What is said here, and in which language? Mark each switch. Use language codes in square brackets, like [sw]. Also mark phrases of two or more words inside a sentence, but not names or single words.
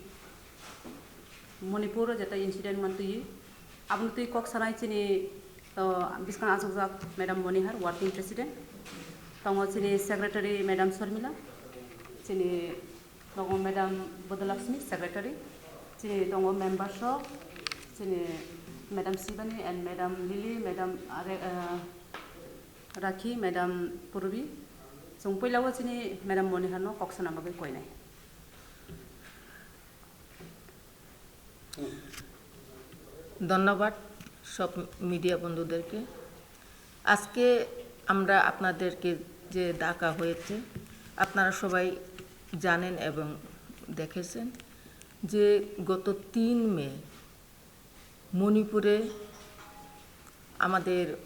[brx] मणिपुर जेटा इंसिडेंट मोनतुयो आबुन कक सानाय जोंनि बिस्कां आजगजाक मैडम मनिहार [en] working president [brx] दङ जोंनि सेक्रेटारि मैडम शर्मिला जोंनि दङ मैडम बदलक्ष्मी सेक्रेटारि जोंनि दङ मेम्बार्स जोंनि मैडम शिवानी एंड मैडम लिली मैडम राखी मैडम पुरबी जों पैलाव जोंनि मैडम मनिहार कक्सना बागै कयनाय [bn] ধন্যবাদ সব মিডিয়া বন্ধুদেরকে। আজকে আমরা আপনাদেরকে যে ডাকা হয়েছে আপনারা সবাই জানেন এবং দেখেছেন যে গত 3 মে মণিপুরে আমাদের